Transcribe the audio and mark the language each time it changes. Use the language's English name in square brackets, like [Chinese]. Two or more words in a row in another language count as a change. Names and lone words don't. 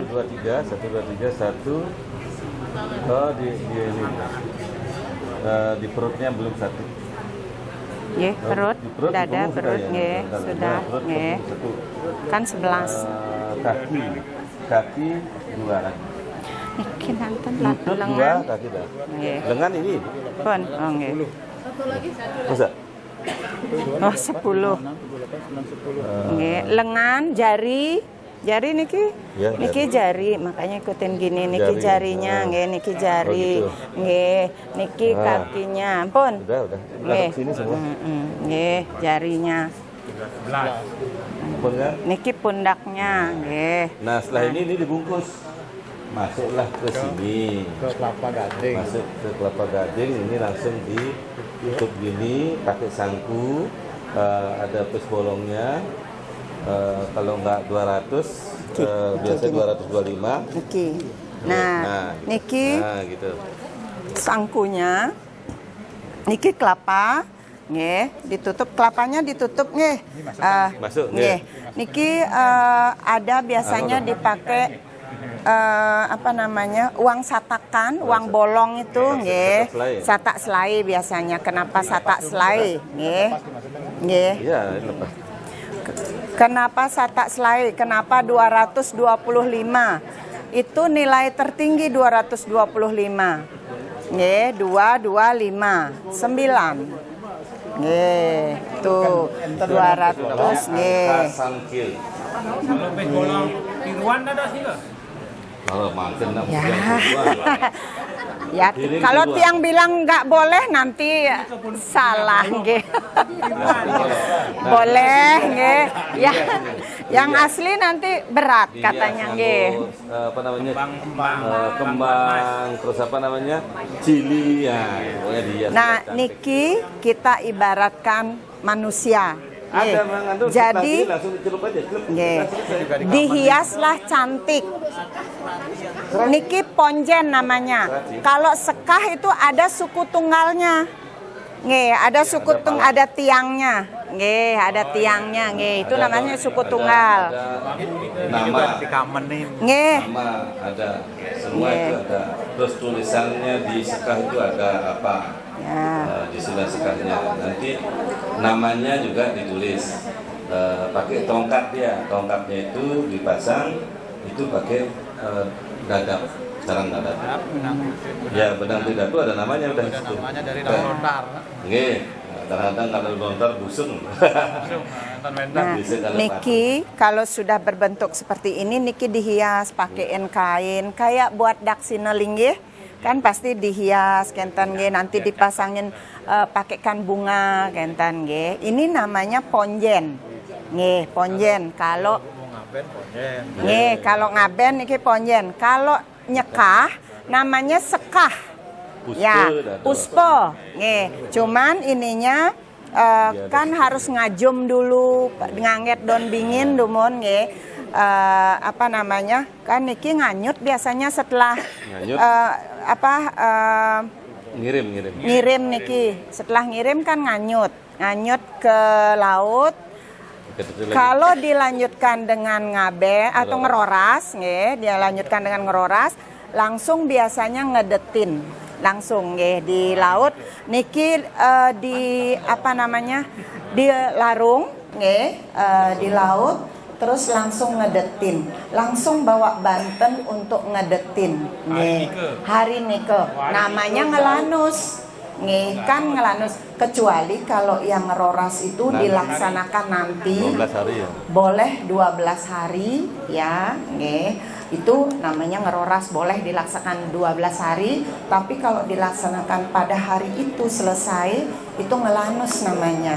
[Indonesian] 1, 2, 3, 1. Oh di ini. Di perutnya belum 1. Nggih, perut, Di perut, di dada, punggung perut ya? [Balinese] nggih, [Indonesian] Bentar, sudah perut, [Balinese] nggih. [Indonesian] punggung 1. Kan 11. Kaki 2 lagi. [Balinese] Niki nanten [Indonesian] Lutut 2, lengan. kaki dah. [Balinese] Nggih. Lengan ini Pun, oh nggih. [Indonesian] masa? Oh, 10. 6, 7, 8, 9, 10. [Balinese] Nggih, [Indonesian] lengan, jari niki. Ya, Niki jari, makanya ikutin gini. [Balinese] Niki [Indonesian] Jari. jarinya, Ah. [Balinese] nggih, niki jari. [Indonesian] Oh, gitu. [Balinese] Nggih, niki Ah. [Indonesian] kakinya. Pun. Udah. [Balinese] Nggih. [Indonesian] Masuk sini semua. Nggih, jarinya. 11. Pun kan? Niki pundaknya, nggih. Nah, setelah ini dibungkus. Masuklah ke sini. Ke kelapa gading. Masuk ke kelapa gading, ini langsung ditutup gini, pakai sangku. Ada pes bolongnya. Kalau nggak 200, biasa 225. [Balinese] Niki. Nah, niki [Indonesian] Nah, gitu. sangkunya, niki kelapa, nggih, ditutup kelapanya ditutup nggih. Masuk, [Balinese] Nggih. [Indonesian] Niki ada biasanya dipakai apa namanya? Uang satakan, uang bolong itu nggih. Satak selai biasanya. Kenapa satak selai? Nggih. [Balinese] Nggih. [Indonesian] Iya, lepas. Kenapa satak selai? Kenapa 225? Itu nilai tertinggi 225. Nggih, 225, 9. Nggih, tuh 200 nggih. Sangkil. Kalau pes bolong tiruan ada sih nggak? Kalau makan nak Ya. bukan Ya, Piring kalau kedua. tiang bilang nggak boleh nanti salah nggih. Boleh nggih. Ya, yang asli nanti berat katanya nggih. Apa namanya? Kembang. Kembang, terus apa namanya? Cili ya, pokoknya dia. Nah, niki kita ibaratkan manusia. ada [Balinese] Nggih. [Indonesian] mengandung Jadi langsung dicelup aja, celup. nggih, dihiaslah cantik. Niki ponjen namanya. Kalau sekah itu ada suku tunggalnya. Nggih, ada suku ada tiangnya. Nggih, ada tiangnya. [Balinese] Nggih, [Indonesian] itu namanya suku tunggal. Nama, Dikamenin. [Balinese] Nggih. [Indonesian] nama ada, semua Iya. itu ada. Terus tulisannya di sekah itu ada apa? Ya. Di sebelah sekahnya. Nanti namanya juga ditulis. Pakai tongkat dia. Tongkatnya itu dipasang, itu pakai dadap, sarang dadap. Ya, benang tidak itu ada namanya udah. Namanya dari daun lontar. [Balinese] Nggih. [Indonesian] Kadang-kadang kalau lontar busung. Nah, Bisa kalau niki kalau sudah berbentuk seperti ini, niki dihias pakein kain kayak buat dak sineling nggih. Kan pasti dihias [Balinese] kenten nggih, [Indonesian] nanti dipasangin pakaikan bunga [Balinese] kenten nggih. [Indonesian] Ini namanya ponjen. Nggih, ponjen. Kalau nggih, kalau ngaben niki ponjen. Kalau nyekah namanya sekah. Puspa, Ya, dah, puspo. Nggih, cuman ininya kan harus ngajum dulu, [Balinese] nganget daun bingin dumun nggih. [Indonesian] Apa namanya? Kan niki nganyut biasanya setelah Nganyut. ngirim niki. Setelah ngirim kan nganyut ke laut. Kalau dilanjutkan dengan ngabe atau ngeroras, nggih, dia lanjutkan dengan ngeroras, langsung biasanya ngedetin, langsung nggih di laut. Niki di apa namanya? Di larung, nggih, di laut, terus langsung ngedetin, langsung bawa Banten untuk ngedetin, nggih. Hari nike, namanya ngelanus. Nggih, kan ngelanus, kecuali kalau yang ngeroras itu dilaksanakan nanti 12 hari ya. boleh 12 hari ya, nggih. Itu namanya ngeroras, boleh dilaksanakan 12 hari, tapi kalau dilaksanakan pada hari itu selesai, itu ngelanus namanya.